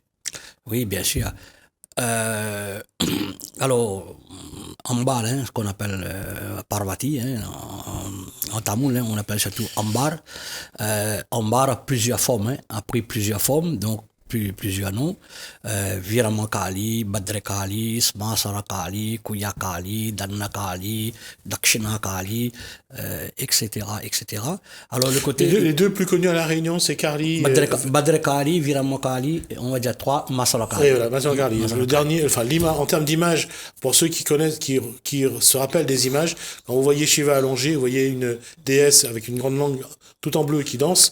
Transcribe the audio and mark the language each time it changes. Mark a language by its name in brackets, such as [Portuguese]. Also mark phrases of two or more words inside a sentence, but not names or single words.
[French] Oui, bien sûr. Alors, Ambar, ce qu'on appelle Parvati, en tamoul, on appelle surtout Ambar. Ambar a plusieurs formes, a pris plusieurs formes, donc plusieurs noms. Virama Kali, Badre Kali, Smasara Kali, Kuya Kali, Danna Kali, Dakshina Kali, etc., etc. Alors, le côté... Les deux plus connus à La Réunion, c'est Kali... Badre Kali, Virama Kali, on va dire 3, Masara Kali. Oui, voilà, Masara Kali. Le dernier, enfin, en termes d'image, pour ceux qui connaissent, qui se rappellent des images, quand vous voyez Shiva allongé, vous voyez une déesse avec une grande langue tout en bleu qui danse.